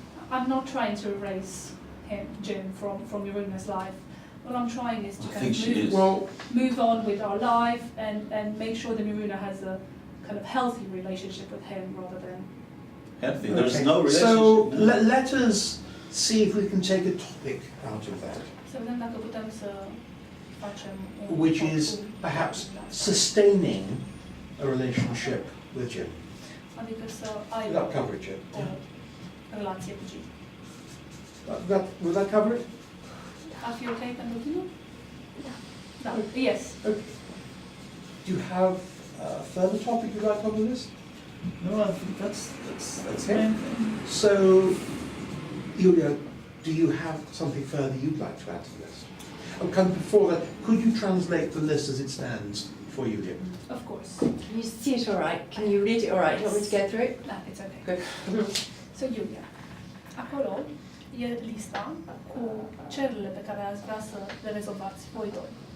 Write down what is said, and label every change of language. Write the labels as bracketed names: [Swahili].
[English] I'm not trying to erase Jim from Miruna's life. What I'm trying is to kind of move on with our life and make sure that Miruna has a kind of healthy relationship with him rather than Healthy. There's no So relationship. let us see if we can take a topic out of that, [Romanian] să vedem dacă putem să facem [English] which is perhaps sustaining a relationship with Jim. [Romanian] adică să ai [English] That cover it, Jim? [Romanian] o relație cu Jim. [English] Will that cover it? [Romanian] Ar fi ok pentru tine? Da. Yes. [English] Okay. Do you have a further topic you'd like on the list? No, I think that's Okay. So, Julia, do you have something further you'd like to add to the list? Before that, could you translate the list as it stands for Julia? Of course. Can you see it all right? Can you read it all right? Do you want me to go through it? Da, it's okay. Good. [Romanian] So, Julia, acolo e lista cu cererile pe care ați vrea să le rezolvați voi doi.